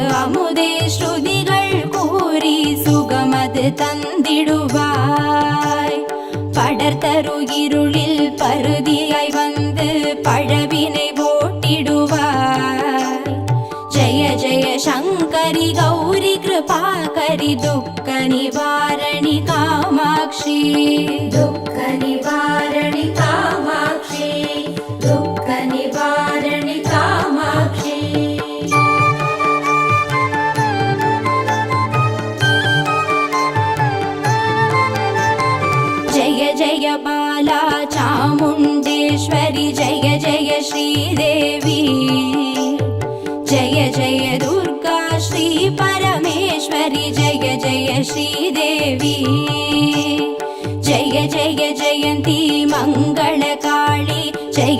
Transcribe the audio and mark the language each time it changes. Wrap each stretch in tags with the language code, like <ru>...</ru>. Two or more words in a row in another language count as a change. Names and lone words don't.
<ta>அமுதே ஸ்ருதிகள் கூறி சுகமது தந்திடுவாய் படர்தரு இருளில் பருதியாய் வந்து பழவினை ஓட்டிடுவாய் ஜய ஜய சங்கரி கௌரி கிருபாகரி துக்க நிவாரணி காமாட்சி துக்க நிவாரணி காமாட்சி துக்க நிவாரணி காமாட்சி</ta> <sa>जय जय बाला जय श्रीदेवी जय जय दुर्गा श्री परमेश्वरी जय जय श्रीदेवी जय जय जयन्ती मङ्गलकाली जय</sa>